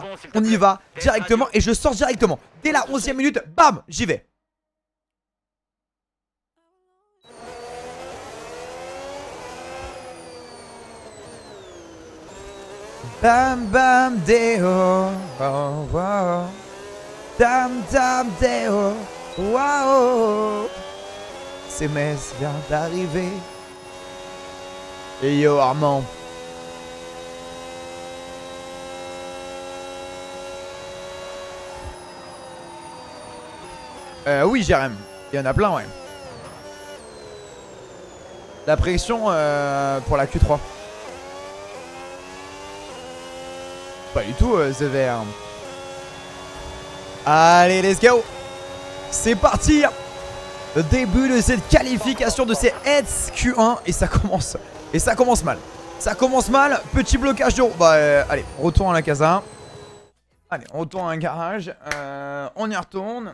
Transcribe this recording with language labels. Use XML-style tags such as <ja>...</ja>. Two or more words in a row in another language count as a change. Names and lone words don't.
<fr>On y va directement et je sors directement. Dès la 11e minute, bam, j'y vais. Bam bam deo, oh, wow. Dam dam deo, wow. C'est Metz vient d'arriver. Et yo Armand. Oui Jérém, il y en a plein ouais. La pression pour la Q3. Pas du tout The Vert. Allez</fr> <en>let's go.</en> <fr>C'est parti. Le début de cette qualification de ces Heads Q1. Et ça commence mal. Ça commence mal. Petit blocage de roue. Bah allez, retour à la casa. Allez, on retourne à un garage. On y retourne.</fr>